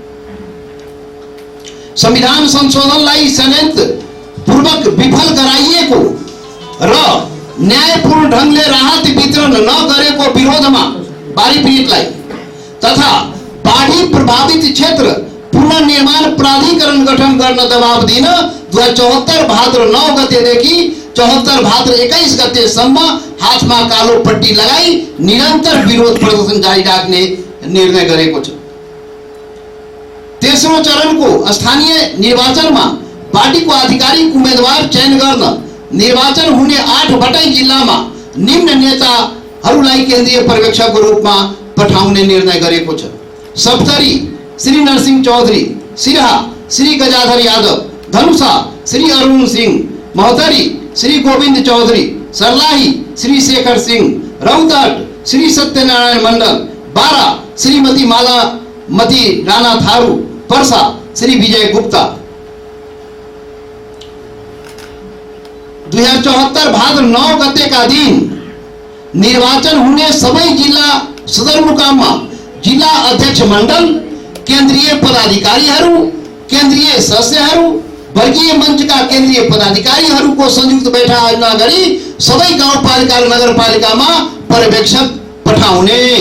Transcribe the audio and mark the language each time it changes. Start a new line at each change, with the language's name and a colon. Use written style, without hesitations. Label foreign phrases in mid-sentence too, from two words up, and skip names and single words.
Nepali: संविधान संशोधनलाई षड्यन्त्रपूर्वक विफल गराइएको र न्यायपूर्ण ढङ्गले राहत वितरण नगरेको विरोधमा बाढीपीडितलाई तथा बाढी प्रभावित क्षेत्र पुनर्निर्माण प्राधिकरण गठन गर्न दबाव दिन 2074 भाद्र 9 गतेदेखि 74 भाद्र 21 गतेसम्म हातमा कालो पट्टी लगाई निरन्तर विरोध प्रदर्शन जारी राख्ने निर्णय गरेको छ। तेस्रो चरणको स्थानीय निर्वाचनमा पार्टीको आधिकारिक उम्मेदवार चयन गर्न निर्वाचन हुने 8 वटै जिल्लामा निम्न नेताहरूलाई केन्द्रीय पर्यवेक्षकको रूपमा पठाउने निर्णय गरेको छ। सप्तरी श्री नरसिंह चौधरी, सिराहा श्री गजाधर यादव, धनुषा श्री अरुण सिंह, महोत्तरी श्री गोविंद चौधरी, सर्लाही श्री शेखर सिंह, रौतहट श्री सत्यनारायण मंडल, बारा श्रीमती मालामती राणा थारू, पर्सा श्री विजय गुप्ता। 2074 भाद्र 9 गतेका दिन निर्वाचन हुने सबै जिल्ला सदरमुकाममा जिल्ला अध्यक्ष मण्डल, केन्द्रीय पदाधिकारीहरू, केन्द्रीय सदस्यहरू, वर्गीय मञ्चका केन्द्रीय पदाधिकारीहरूको संयुक्त बैठक आयोजना गरी सबै गाउँपालिका र नगरपालिकामा पर्यवेक्षक पठाउने।